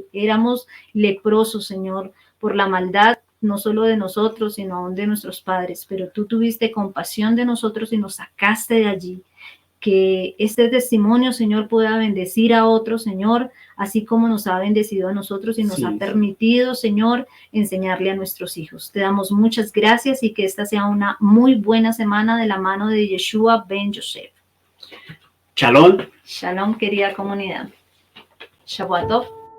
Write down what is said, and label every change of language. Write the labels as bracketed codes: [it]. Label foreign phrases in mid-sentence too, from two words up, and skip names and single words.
[es] Éramos leprosos, Señor, por la maldad, no solo de nosotros, sino aún de nuestros padres, pero tú tuviste compasión de nosotros y nos sacaste de allí. Que este testimonio, Señor, pueda bendecir a otros, Señor, así como nos ha bendecido a nosotros y nos ha permitido, Señor, enseñarle a nuestros hijos. Te damos muchas gracias y que esta sea una muy buena semana de la mano de Yeshua ben Yosef. Shalom. Shalom, querida comunidad. [he] שבת טוב.